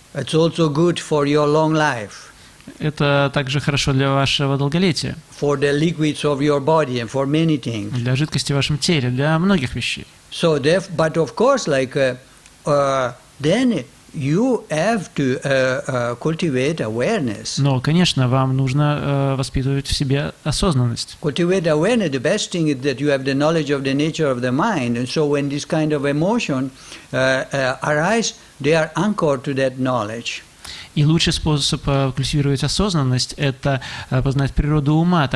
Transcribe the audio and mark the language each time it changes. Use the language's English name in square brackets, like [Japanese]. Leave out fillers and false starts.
[English] It's also good for your long life. [Russian] Это также хорошо для вашего долголетия. [English] For the liquids of your body and for many things. [Russian] Для жидкости в вашем теле, для многих вещей. [English] So, but of course, like then you have to cultivate awareness. [Russian] Но, конечно, вам нужно воспитывать в себе осознанность. [English] Cultivate awareness. The best thing is that you have the knowledge of the nature of the mind, and so when this kind of emotion arise, they are anchored to that knowledge. [Russian] И лучший способ культивировать осознанность – это познать природу ума.